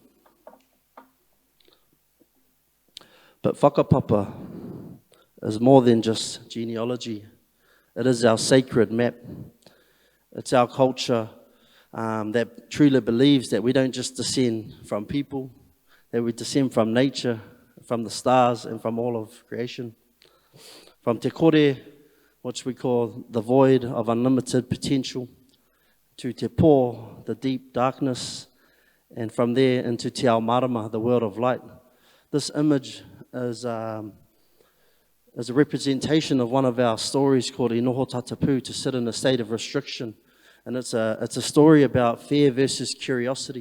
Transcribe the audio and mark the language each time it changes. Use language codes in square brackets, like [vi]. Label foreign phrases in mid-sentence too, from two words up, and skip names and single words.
[en] But whakapapa is more than just genealogy. It is our sacred map. It's our culture that truly believes that we don't just descend from people, that we descend from nature, from the stars, and from all of creation. From [mi] te kore, [en] which we call the void of unlimited potential, to [mi] te pō, [en] the deep darkness, and from there into [mi] Te Āo Māori, [en] the world of light. This image is a representation of one of our stories called Inoho Tatapu, to sit in a state of restriction. And it's a story about fear versus curiosity.